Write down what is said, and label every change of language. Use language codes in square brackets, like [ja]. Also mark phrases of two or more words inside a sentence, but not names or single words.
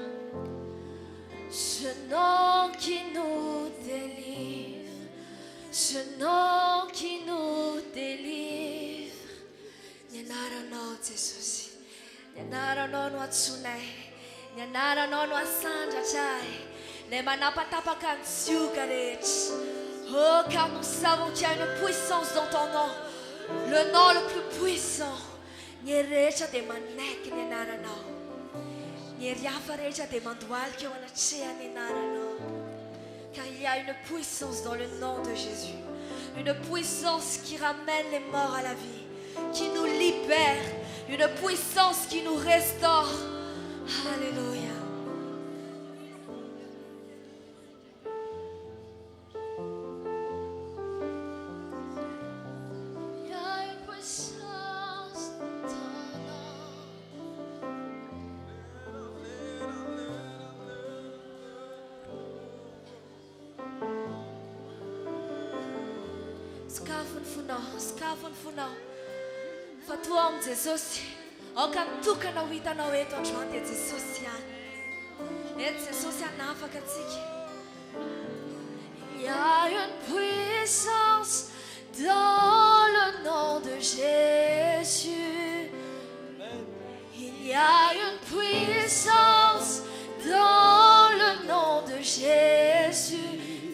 [fr] Ce nom qui nous délivre, ce nom qui nous délivre. [mg] Nianaranao Jesosy, nianaranao no atsonay, nianaranao no asandratsay, lay manapatapaka ny tsioka rehetra. [fr] Oh, car nous savons qu'il y a une puissance dans ton nom, le nom le plus puissant. [mg] Ny rehetra dia manaiky ny anaranao, ny hery hafa rehetra dia mandohalika eo anatrehan'ny anaranao. [fr] Car il y a une puissance dans le nom de Jésus, une puissance qui ramène les morts à la vie, qui nous libère, une puissance qui nous restaure. Alléluia. Il y a une puissance dans ton nom. [mg] Skafony fonao fa toa am Jesosy, aoka nitokana ho hitanao eto androany dia Jesosy ihany. Eto Jesosy hanafaka antsika. [fr] Il y a une puissance dans le nom de Jésus. Il y a une puissance dans le nom de Jésus.